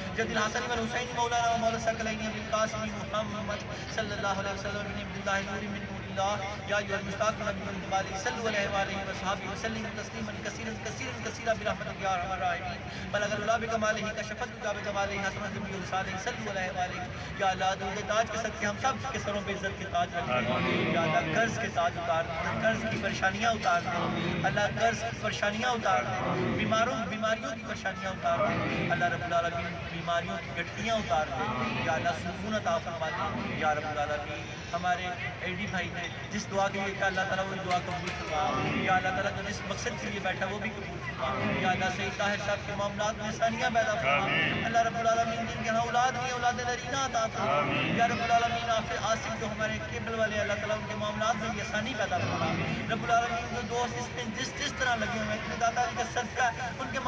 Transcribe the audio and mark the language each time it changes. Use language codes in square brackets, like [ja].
[ar] جد الحسن والحسین مولانا ومولا الثقلین ابی القاسم محمد صلی اللہ علیہ وسلم بن عبد اللہ نور من نور اللہ یا ایھا المشتاق نبی الجمال صلی اللہ علیہ وصحبہ وسلم تسلیما کثیرا کثیرا کثیرا برحمتک یا ارحم الراحمین بلغ العلا بکمالہ کشفت کا بجمالہ حسنت بھی رسالہ صلی اللہ علیہ. [ur] یا اللہ درود تاج کے صدقے ہم سب کے سروں پہ عزت کے تاج رکھ دے. یا اللہ قرض کے تاج اتار دے، قرض کی پریشانیاں اتار دے. اللہ قرض کی پریشانیاں اتار دے، بیماریوں کی پریشانیاں اتار دے. اللہ رب العالمین بیماریوں کی گٹھیاں اتار دے. یا اللہ سکون عطا فرما دے. یا رب العالمین ہمارے ایڈی بھائی نے جس دعا کے لیے کہ اللہ تعالیٰ وہ دعا قبول فرما. یا اللہ تعالیٰ جو جس مقصد کے لیے بیٹھا وہ بھی قبول فرما. یا اللہ سید طاہر صاحب کے معاملات میں آسانیاں پیدا فرما. اللہ رب العالمین جن کے ہاں اولاد نہیں اولاد نرینہ عطا فرما. یا رب العالمین آصف جو ہمارے کیبل والے اللہ تعالیٰ ان کے معاملات میں بھی آسانی پیدا فرما. رب العالمین جو دوست اس میں جس طرح لگے ہوئے ہیں داتا جی کا صدقہ ان کے